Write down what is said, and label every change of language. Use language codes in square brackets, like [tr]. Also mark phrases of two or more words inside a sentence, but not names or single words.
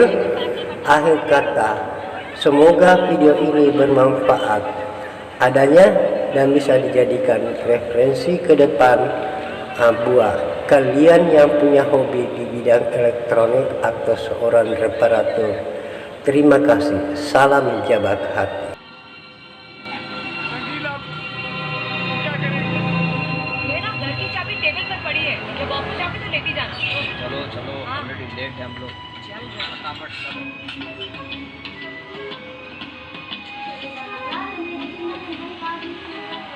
[id] Akhir kata, semoga video ini bermanfaat adanya dan bisa dijadikan referensi ke depan buat kalian yang punya hobi di bidang elektronik atau seorang reparatur. Terima kasih. Salam jabat hati. [hi] ये ना घर की चाबी टेबल पर पड़ी है, जब ऑफिस जाओगे तो लेके जाना। चलो चलो हाँ। [en] already late [hi] है हम लोग। चल फटाफट चलो।